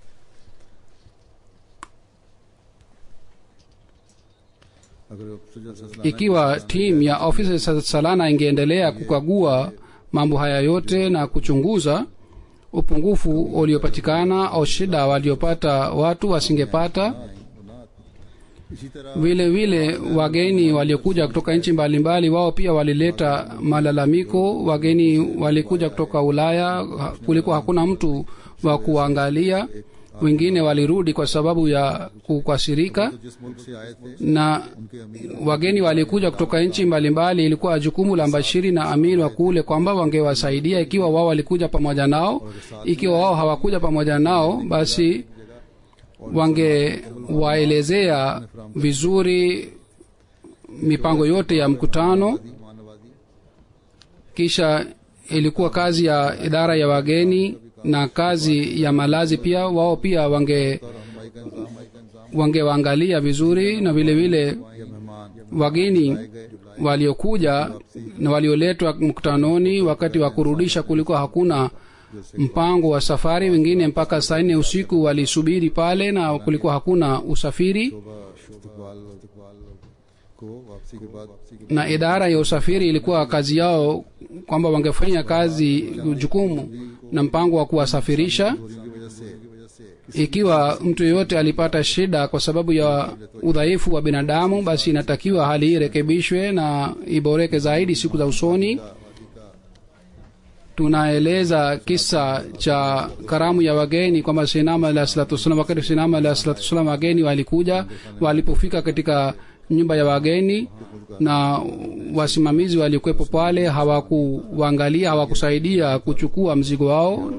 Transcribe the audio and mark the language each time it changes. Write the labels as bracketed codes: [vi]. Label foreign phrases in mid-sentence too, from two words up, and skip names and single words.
[sw] Ikiwa timu ya ofisa Salana ingeendelea kukagua mambo haya yote na kuchunguza, upungufu uliopatikana au shida waliopata watu wasingepata. [ur] اسی طرح [sw] Vile vile wageni waliokuja kutoka nchi mbalimbali wao pia walileta malalamiko. Wageni walikuja kutoka Ulaya, kulikuwa hakuna mtu wa kuangalia. Wengine walirudi kwa sababu ya kukasirika, [ur] تو جس ملک سے آئے تھے [sw] na [ur] ان کے امیر [sw] wageni walikuja kutoka nchi mbalimbali. Ilikuwa jukumu la mbashiri na amir wa kule kwamba wangewasaidia ikiwa wao walikuja pamoja nao. Ikiwa wao hawakuja pamoja nao, basi wangewaelezea vizuri mipango yote ya mkutano. [ur] मानवादी [sw] Kisha ilikuwa kazi ya idara ya wageni na kazi ya malazi pia, wao pia [ur] رہنمائی کا انتظام [sw] wangewaangalia vizuri. Na vile vile [ur] یا مہمان [sw] wageni waliokuja na walioletwa mkutanoni, wakati wa kurudisha kulikuwa hakuna mpango wa safari. Wengine mpaka saa 4 usiku walisubiri pale na kulikuwa hakuna usafiri. [ur] استقبال کو واپسی کے بعد [sw] Na idara ya usafiri ilikuwa kazi yao kwamba wangefanya kazi jukumu na mpango wa kuwasafirisha. [ur] کی وجہ سے [sw] Ikiwa mtu yeyote alipata shida kwa sababu ya udhaifu wa binadamu, basi inatakiwa hali hii irekebishwe na iboreke zaidi siku za usoni. Tunaeleza kisa cha karamu ya wageni kwamba Sayyidina [ar] عليه الصلاة والسلام, [sw] wakati Sayyidina [ar] عليه الصلاة والسلام [sw] wageni walikuja, walipofika katika nyumba ya wageni na wasimamizi walikuwepo pale, hawakuangalia, hawakusaidia kuchukua mzigo wao.